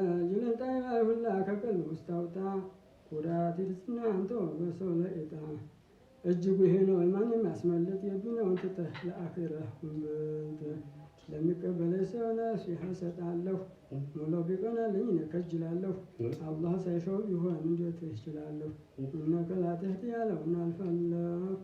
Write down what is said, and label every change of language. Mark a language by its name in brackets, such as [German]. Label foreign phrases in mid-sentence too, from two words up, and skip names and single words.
[Amharic] ጅለን ጣይባ ሁላ ከቀልብ ውስጥ አውጣ፣ ኩራት ይድስና አንተ በሰው ለእጣ። እጅጉ ይሄ ነው ኢማን የሚያስመልጥ፣ የዱንያውን ትተህ ለአኺራ ሁንብት። ለሚቀበለኝ ሰው ነሲሃ እሰጣለሁ፣ ሙላው ቢቀናልኝ እኔ ከጅላለሁ። አላህ ሳይሻው ቢሆን እንዴት እችላለሁ? [Arabic] إنك لا تهدي [Amharic] ያለውን አልፋለሁ፣